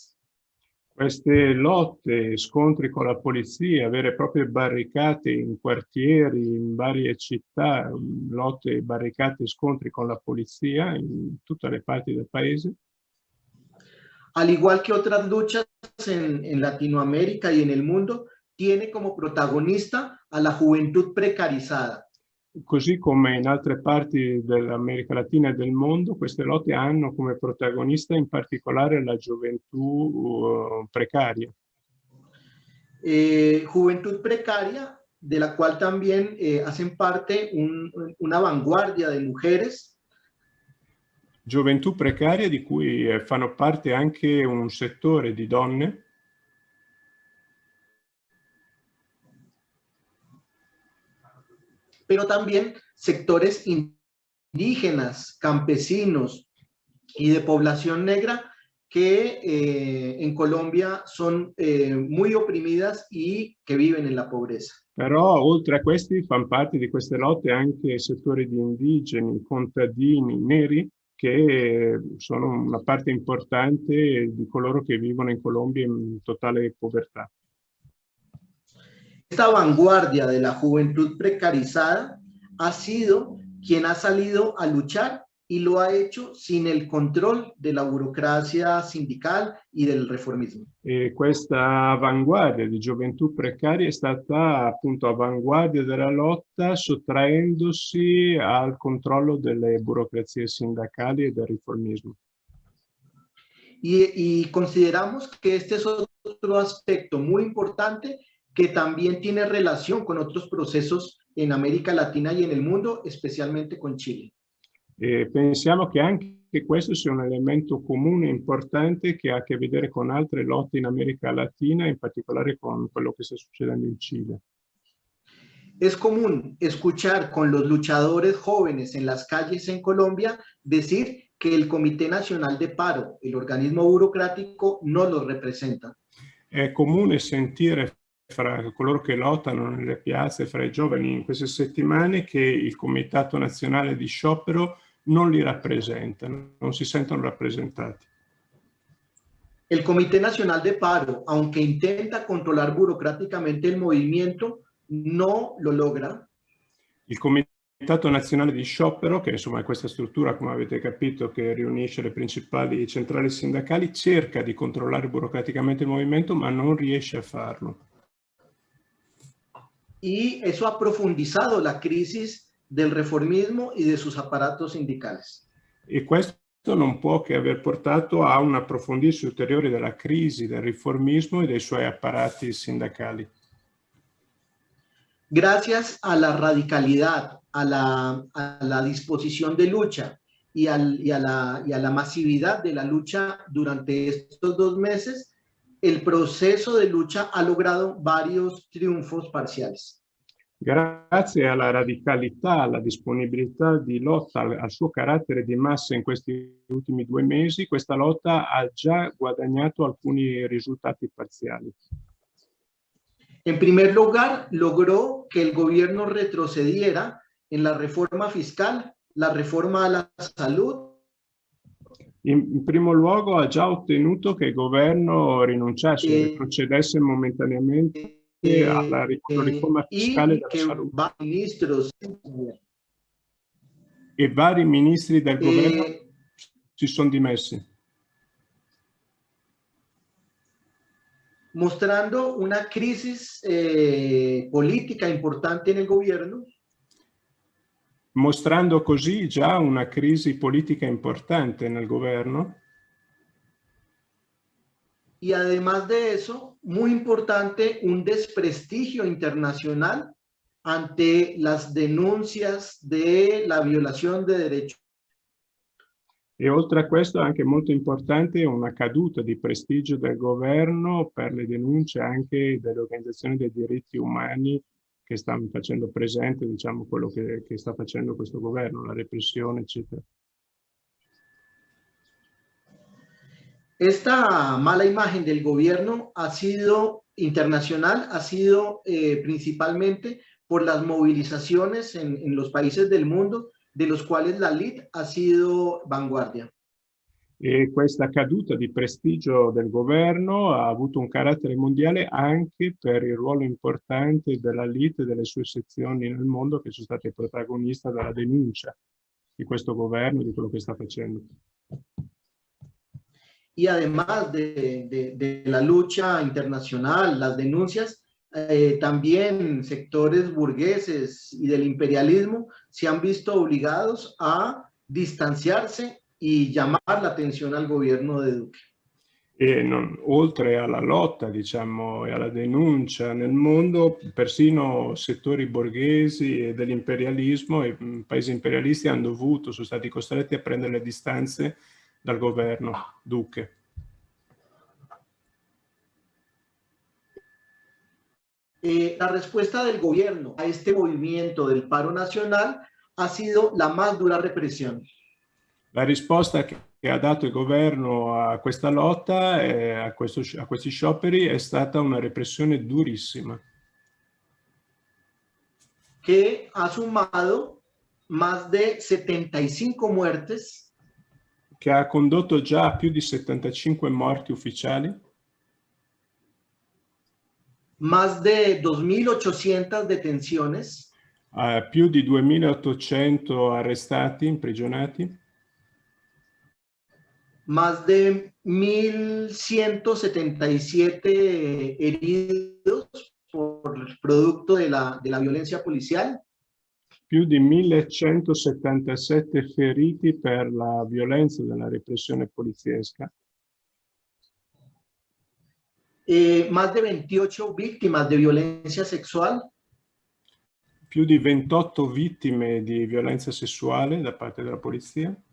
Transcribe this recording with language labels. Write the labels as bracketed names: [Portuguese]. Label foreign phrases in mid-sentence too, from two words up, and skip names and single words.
[Italian] Queste lotte, scontri con la polizia, vere e proprie barricate in quartieri, in varie città, lotte, barricate, scontri con la polizia in tutte le parti del paese. [Spanish] al igual que otras luchas en Latinoamérica y en el mundo, tiene como protagonista a la juventud precarizada. [Italian] Così come in altre parti dell'America Latina e del mondo, queste lotte hanno come protagonista in particolare la gioventù precaria. [Spanish] Juventud precaria, de la cual también hacen parte una vanguardia de mujeres. [Italian] Gioventù precaria di cui fanno parte anche un settore di donne. [Spanish] Pero también sectores indígenas, campesinos y de población negra que en Colombia son muy oprimidas y que viven en la pobreza. [Italian] Però oltre a questi fanno parte di queste lotte anche settori di indigeni, contadini, neri, che sono una parte importante di coloro che vivono in Colombia in totale povertà. [Spanish] Esta vanguardia de la juventud precarizada ha sido quien ha salido a luchar y lo ha hecho sin el control de la burocracia sindical y del reformismo. [Italian] E questa avanguardia di gioventù precaria è stata appunto avanguardia della lotta, sottraendosi al controllo delle burocrazie sindacali e del riformismo. [Spanish] Y consideramos que este es otro aspecto muy importante que también tiene relación con otros procesos en América Latina y en el mundo, especialmente con Chile. [Italian] E pensiamo che anche questo sia un elemento comune importante che ha a che vedere con altre lotte in America Latina, in particolare con quello che sta succedendo in Cile. [Spanish] Es común escuchar con los luchadores jóvenes en las calles en Colombia decir que el Comité Nacional de Paro, el organismo burocrático, no los representa. [Italian] È comune sentire fra coloro che lottano nelle piazze, fra i giovani in queste settimane, che il Comitato Nazionale di Sciopero non li rappresenta, non si sentono rappresentati. [Spanish] El Comité Nacional de Paro, aunque intenta controlar burocráticamente el movimiento, no lo logra. [Italian] Il Comitato Nazionale di Sciopero, che insomma è questa struttura, come avete capito, che riunisce le principali centrali sindacali, cerca di controllare burocraticamente il movimento, ma non riesce a farlo. [Spanish] Y eso ha profundizado la crisis del reformismo y de sus aparatos sindicales. [Italian] E questo non può che aver portato a un approfondirsi ulteriore della crisi del riformismo e dei suoi apparati sindacali. [Spanish] Gracias a la radicalidad, a la disposición de lucha y a la masividad de la lucha durante estos 2 meses, el proceso de lucha ha logrado varios triunfos parciales. [Italian] Grazie alla radicalità, alla disponibilità di lotta, al suo carattere di massa in questi ultimi 2 mesi, questa lotta ha già guadagnato alcuni risultati parziali. [Spanish] En primer lugar, logró que el gobierno retrocediera en la reforma fiscal, la reforma a la salud. [Italian] In primo luogo ha già ottenuto che il governo rinunciasse, retrocedesse momentaneamente alla riforma fiscale della salute. E vari ministri del governo si sono dimessi. [Spanish] Mostrando una crisis política importante en el gobierno. [Italian] Mostrando così già una crisi politica importante nel governo. [Spanish] Y además de eso, muy importante, un desprestigio internacional ante las denuncias de la violación de derechos. [Italian] E oltre a questo, anche molto importante, una caduta di prestigio del governo per le denunce anche delle organizzazioni dei diritti umani che stanno facendo presente, diciamo, quello che sta facendo questo governo, la repressione, eccetera. [Spanish] Esta mala imagen del gobierno ha sido internacional, ha sido principalmente por las movilizaciones en los países del mundo, de los quali la LIT ha sido vanguardia. [Italian] E questa caduta di prestigio del governo ha avuto un carattere mondiale anche per il ruolo importante della LIT e delle sue sezioni nel mondo che sono state protagoniste della denuncia di questo governo, di quello che sta facendo. [Spanish] Y además de la lucha internacional, las denuncias, también sectores burgueses y del imperialismo se han visto obligados a distanciarse y llamar la atención al gobierno de Duque. [Italian] E oltre alla lotta, diciamo, e alla denuncia nel mondo, persino settori borghesi e dell'imperialismo e paesi imperialisti sono stati costretti a prendere le distanze dal governo Duque. [Spanish] La respuesta del gobierno a este movimiento del paro nacional ha sido la más dura represión. [Italian] La risposta che ha dato il governo a questa lotta, a questi scioperi, è stata una repressione durissima. [Spanish] Que ha sumado más de 75 muertes. [Italian] Che ha condotto già a più di 75 morti ufficiali. [Spanish] Más de 2.800 detenciones. [Italian] Più di 2.800 arrestati, imprigionati. [Spanish] Más de 1.177 heridos por producto de la violencia policial. [Italian] Più di 1.177 feriti per la violenza della repressione poliziesca. [Spanish] Más de 28 víctimas de violencia sexual. [Italian] Più di 28 vittime di violenza sessuale da parte della polizia.